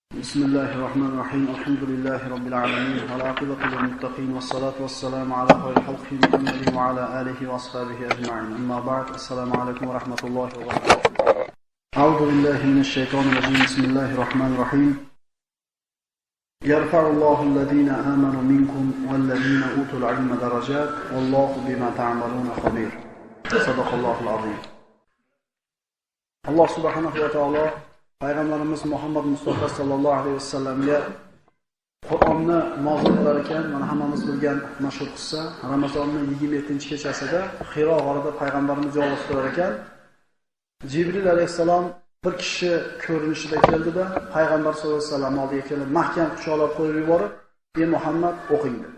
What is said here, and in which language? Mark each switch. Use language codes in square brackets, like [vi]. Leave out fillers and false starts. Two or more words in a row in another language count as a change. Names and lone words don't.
[ar] بسم الله الرحمن الرحيم الحمد لله رب العالمين والعاقبة للمتقين والصلاة والسلام على خير خلقه محمد وعلى آله وأصحابه أجمعين أما بعد السلام عليكم ورحمة الله وبركاته أعوذ بالله من الشيطان الرجيم بسم الله الرحمن الرحيم يرفع الله الذين آمنوا منكم والذين أوتوا العلم درجات والله بما تعملون خبير صدق الله العظيم الله سبحانه وتعالى [uz] Payg'ambarimiz Muhammad Mustafa [ar] صلى الله عليه وسلم [uz] Qur'onni nozil qilar ekan, mana hammamiz bilgan mashhur qissa, Ramazonning 27-kechasida Hiro g'orida payg'ambarimiz yolg'iz turar ekan, Jibril alayhisalom bir kishi ko'rinishida keldida, payg'ambar [ar] صلى الله عليه وسلم [uz] oldiga kelib, mahkam quchoqlab qo'yib yuborib, "Ey Muhammad, o'qing" dedi.